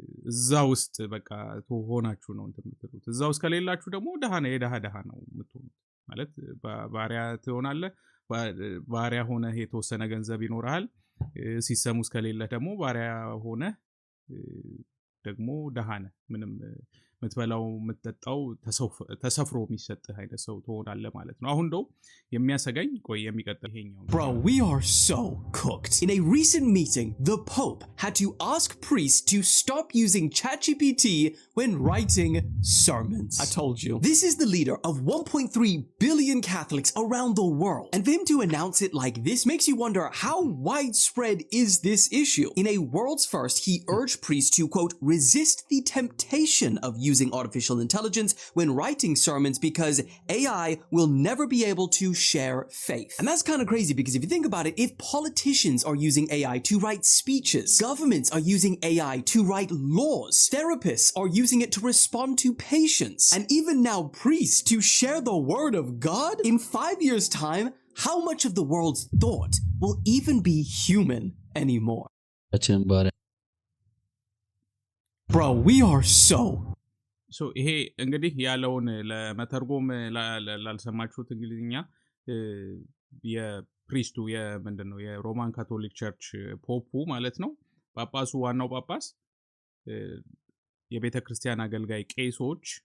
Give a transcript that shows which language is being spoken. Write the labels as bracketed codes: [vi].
[am] እዛ ውስጥ በቃ ሆናችሁ ነው እንትምትሉት እዛ ውስጥ ከሌላችሁ ደግሞ የደሃ ነው የምትሆኑት ማለት ባሪያ ትሆናለህ ባሪያ ሆነ የተወሰነ ገንዘብ ይኖርሃል ሲስተም ውስጥ ከሌለ ደግሞ ባሪያ ሆነ ደግሞ ደሃ ነህ ምትበላው ምትጠጣው ተሰፍሮ የሚሰጥህ አይነት ሰው ትሆናለህ ማለት ነው አሁን ደው የሚያሰጋኝ ቆይ የሚቀጥል ይሄኛው [en] Bro, we are so cooked. In a recent meeting, the Pope had to ask priests to stop using ChatGPT when writing sermons. I told you. This is the leader of 1.3 billion Catholics around the world. And them to announce it like this makes you wonder how widespread is this issue. In a world's first, he urged priests to, quote, resist the temptation of using artificial intelligence when writing sermons because AI will never be able to share faith. And that's kind of crazy because if you think about it, if politicians are using AI to write speeches, governments are using AI to write laws, therapists are using it to respond to patients, and even now priests to share the word of God, in 5 years' time, how much of the world's thought will even be human anymore? Bro, we are so [am] ይሄ እንግዲህ ያለውን ለመተርጎም ላልሰማችሁት እንግሊዝኛ የፕሪስቱ የምንድነው የሮማን ካቶሊክ ቸርች ፖፑ ማለት ነው ጳጳሱ ዋናው ጳጳስ የቤተክርስቲያን አገልጋይ ቄሶች